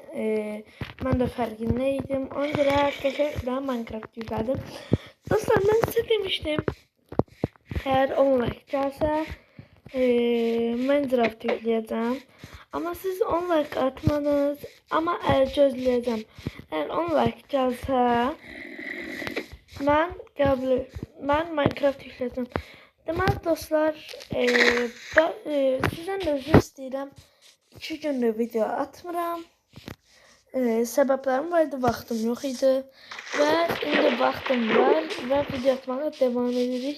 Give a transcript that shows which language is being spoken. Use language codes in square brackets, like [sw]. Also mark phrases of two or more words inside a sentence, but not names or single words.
[az] Ben de fərqindəydim. Ona görə qəşəng Minecraft yüklədim. Dostlar [tr] ben size demiştim. [az] Eğer 10 like gəlsə Minecraft yükləyəcəm. Ama siz 10 like atmanız ama gözləyəcəm. Eğer 10 like gəlsə mən Minecraft yükləyəcəm. Deməli dostlar, sizdən də üzr istəyirəm. 2 gündür video atmıram. Səbəblərim var idi, vaxtım yox idi və indi vaxtım var və video atmağa devam edirik.